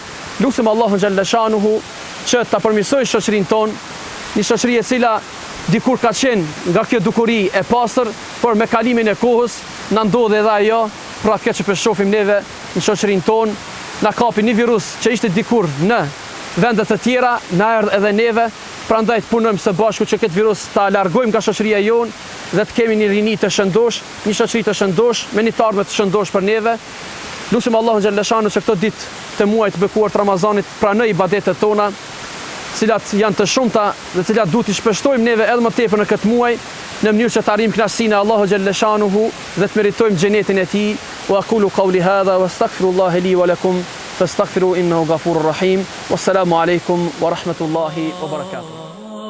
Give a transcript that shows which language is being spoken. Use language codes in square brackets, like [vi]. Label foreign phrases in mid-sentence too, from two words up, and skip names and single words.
[sq] Lutim Allahun [ar] جل شأنه [sq] që ta përmirësojë shoqërinë tonë, një shoqëri e cila dikur ka qenë nga kjo dukuri e pastër, por me kalimin e kohës na ndodhi edhe ajo, pra kjo që po shohim neve në shoqërinë tonë, na kapi një virus që ishte dikur në vende të tjera, na erdh edhe neve, prandaj të punojmë së bashku që këtë virus ta largojmë nga shoqëria jonë dhe të kemi një rini të shëndosh, një shoqëri të shëndosh, me një tarme të shëndosh për neve. Lutim Allahun [ar] جل شأنه [sq] që këto ditë të muajit të bekuar të Ramazanit pranoj ibadetet tona, cilat janë të shumta dhe cilat duhet i shpeshtojmë neve edhe më tepër në këtë muaj, në mënyrë që të arrijmë kënaqësinë e Allahut [ar] جل شأنه [sq] dhe të meritojmë xhenetin e tij. [ar] وأقول قولي هذا وأستغفر الله لي ولكم فاستغفروا إنه غفور رحيم. والسلام عليكم ورحمة الله وبركاته.